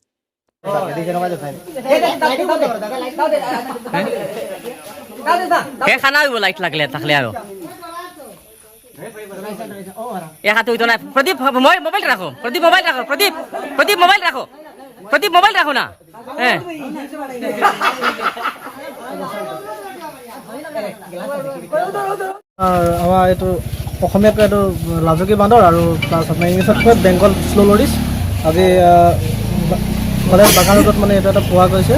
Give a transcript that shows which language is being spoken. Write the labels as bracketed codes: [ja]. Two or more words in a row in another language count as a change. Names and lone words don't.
[bn] প্রদীপ মোবাইল রাখো, প্রদীপ মোবাইল রাখো, প্রদীপ প্রদীপ মোবাইল রাখো, প্রদীপ মোবাইল রাখো না। হ্যাঁ, [as] আমাৰ এইটো অসমীয়াত এইটো লাজুকী বান্দৰ আৰু প্লাছ আপোনাৰ ইংলিছত কয় [en] Bengal slow loris. [as] আজি কলেজ বাগান ৰোডত মানে এইটো এটা পোৱা গৈছে,